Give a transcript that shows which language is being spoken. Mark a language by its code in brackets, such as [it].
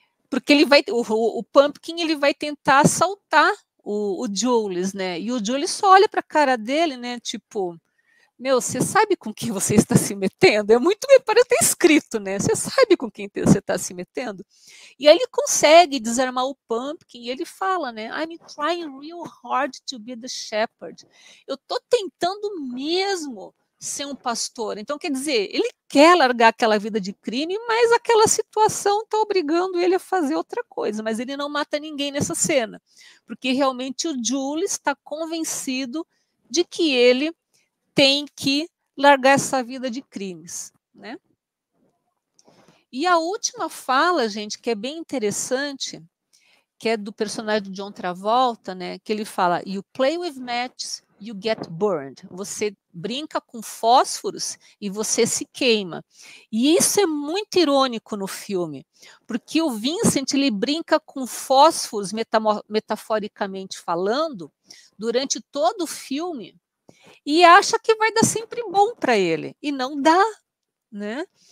[pt] Porque o Pumpkin ele vai tentar assaltar o Jules, né? E o Jules só olha para a cara dele, né? Tipo, meu, você sabe com quem você está se metendo? É muito, parece ter escrito, né? Você sabe com quem você está se metendo? E aí ele consegue desarmar o Pumpkin e ele fala, né? [en] I'm trying real hard to be the shepherd. [pt] Eu tô tentando mesmo ser um pastor. Então, quer dizer, ele quer largar aquela vida de crime, mas aquela situação está obrigando ele a fazer outra coisa. Mas ele não mata ninguém nessa cena, porque realmente o Jules está convencido de que ele tem que largar essa vida de crimes, né? E a última fala, gente, que é bem interessante, que é do personagem de John Travolta, né? Que ele fala: [en] "You play with matches, you get burned." [pt] Você brinca com fósforos e você se queima. E isso é muito irônico no filme, porque o Vincent ele brinca com fósforos, metaforicamente falando, durante todo o filme, e acha que vai dar sempre bom para ele, e não dá, né?